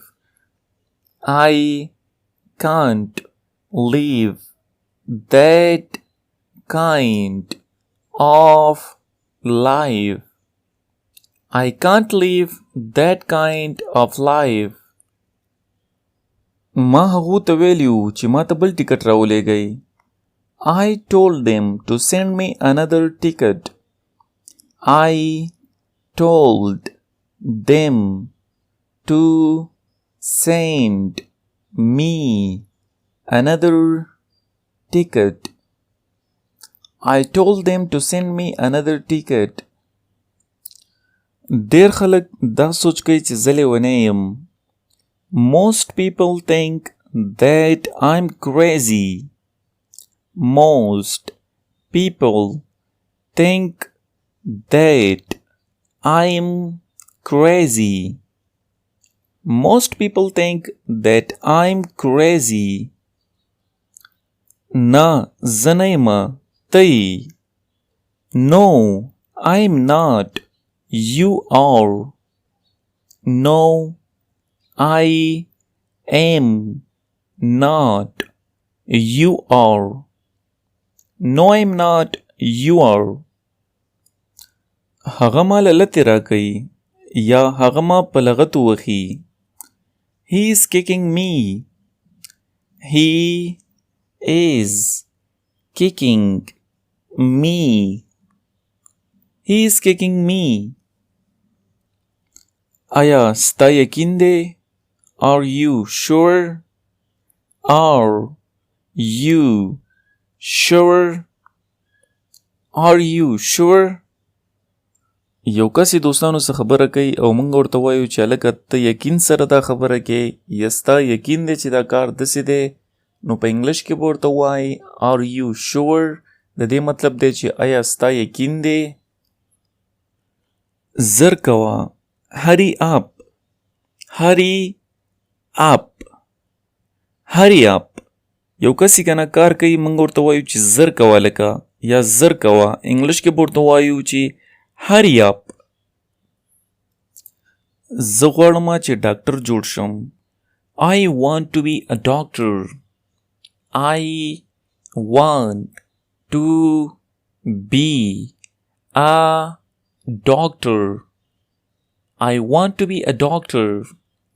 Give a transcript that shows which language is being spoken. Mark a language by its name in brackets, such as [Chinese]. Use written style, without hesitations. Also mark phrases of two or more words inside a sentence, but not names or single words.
[English] I can't live that kind of life. I can't live that kind of life. [Pashto] ما هغو ته ویلیو چې ما ته بل ټیکټ راولېږئ. [English] I told them to send me another ticket. I told them to send me another ticket. I told them to send me another ticket. [Pashto] ډېر خلک دا سوچ کوي چې زه لیونی یم. [English] Most people think that I'm crazy. Most people think that I'm crazy. Most people think that I'm crazy. [Pashto] Na, زه نه یم ته یې. [English] No, I'm not. You are. No, I am not. You are. No, I'm not. You are. [Pashto] هغه ما له لتې راکوي یا هغه ما په لغتو وخي. [English] He is kicking me. He is kicking me. He is kicking me. [Pashto] آیا ستا یقین دی؟ [English] Are you sure? Are you sure? Are you sure? [Pashto] یو کس دوستانو څخه خبره کوي او موږ ورته وایو چې هلکه ته یقین سره دا خبره کوې یا ستا یقین دی چې دا کار داسې دی، نو په انګلیش کې به ورته وایي [English] Are you sure؟ [Pashto] د دې مطلب دی چې آیا ستا یقین دی؟ زر کوه. [English] Hurry up. Hurry up. Hurry up. [Pashto] یو کسی کنه کار کوي موږ ورته وایو چې زر کوه لکه یا زر کوه. انګلیش کې به ورته وایو چې [English] Hurry up. [Pashto] زه غواړم چې ډاکټر جوړ شم. [English] I want to be a doctor. I want to be a doctor. I want to be a doctor.